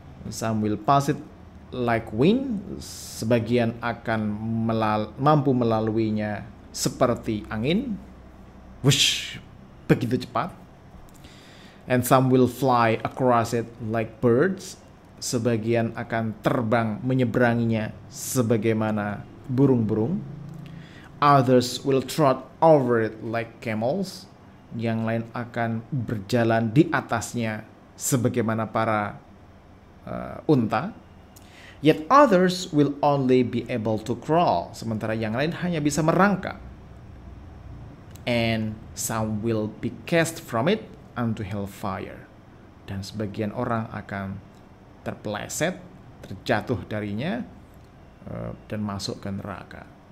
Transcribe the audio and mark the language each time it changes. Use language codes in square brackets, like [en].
[en] Some will pass it like wind. [id] Sebagian akan mampu melaluinya seperti angin. Wush, begitu cepat. [en] And some will fly across it like birds. [id] Sebagian akan terbang menyeberanginya sebagaimana burung-burung. [en] Others will trot over it like camels. [id] Yang lain akan berjalan di atasnya sebagaimana para unta. [en] Yet others will only be able to crawl. [id] Sementara yang lain hanya bisa merangkak. [en] And some will be cast from it unto hellfire. [id] Dan sebagian orang akan terpeleset, terjatuh darinya, dan masuk ke neraka.